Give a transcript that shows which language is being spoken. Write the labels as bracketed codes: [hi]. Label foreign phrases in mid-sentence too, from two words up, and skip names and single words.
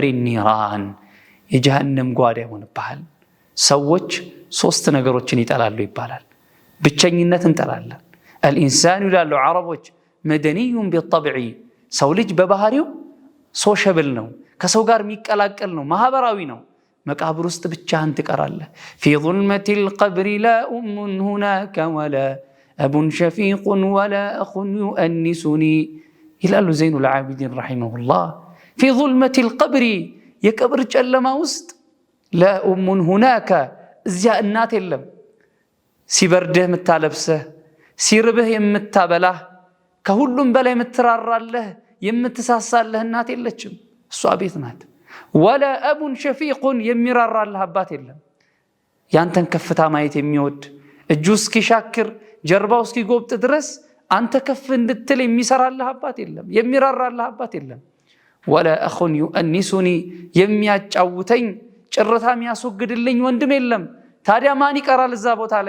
[am] ኒራን የጀሃነም ጓዳ ይሆንብሃል። ሰዎች 3 ነገሮችን ይጠላሉ ይባላል። ብቸኝነት እንጠላለን። الانسان ይላሉ አረቦች መደኒዩን ቢጠብዒ ሰው ልጅ በባህሪው ሶሻብል ነው፣ ከሰው ጋር የሚቀላቀል ነው፣ ማህበራዊ ነው። መቃብር ውስጥ ብቻህን ትቀራለህ። [ar] في ظلمة القبر لا أم هناك ولا أب شفيق ولا أخ يؤنسني [am] ይላሉ ዘይኑ العابدين [ar] رحمه الله في ظلمة القبر [am] የቀብር ጨለማ ውስጥ [ar] لا أم هناك [am] እዚያ እናት የለም። ሲበርድህ የምታለብስህ፣ ሲርብህ የምታበላህ፣ ከሁሉም በላይ የምትራራለህ የምትሳሳለህ እናት የለችም። እሷ ቤት ናት። [ar] ولا أبٌ شفيقٌ [am] የሚራራልህ አባት የለም። ያንተን ከፍታ ማየት የሚወድ እጁ እስኪሻክር ጀርባው እስኪጎብጥ ድረስ አንተ ከፍ እንድትል የሚሰራልህ አባት የለም፣ የሚራራልህ አባት የለም። [ar] ولا أخٌ يؤنسني [am] የሚያጫውተኝ ጭርታ የሚያስወግድልኝ ወንድም የለም። ታዲያ ማን ይቀራል እዛ ቦታ ላይ?